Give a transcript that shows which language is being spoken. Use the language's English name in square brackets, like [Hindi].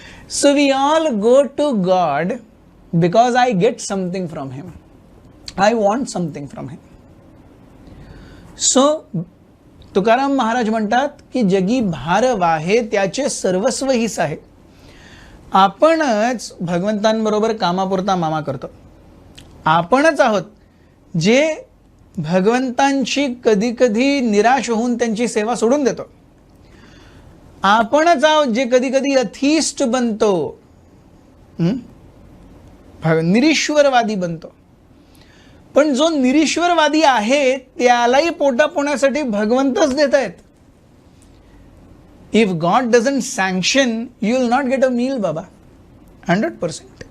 [English] So we all go to God because I get something from him. I want something from him. [Marathi] So Tukaram Maharaj म्हणतात की जगी भार वाहे त्याचे सर्वस्व हिस आहे. आपणच भगवंतांबरोबर कामापुरता मामा करतो. आपणच आहोत जे भगवंतांची कधी कधी निराश होऊन त्यांची सेवा सोडून देतो. आपणच आहोत जे कधी कधी अथिष्ट बनतो, निरीश्वरवादी बनतो. पण जो निरीश्वरवादी आहे त्यालाही पोटापोण्यासाठी भगवंतच देत आहेत. [English] If God doesn't sanction you will not get a meal बाबा, 100%.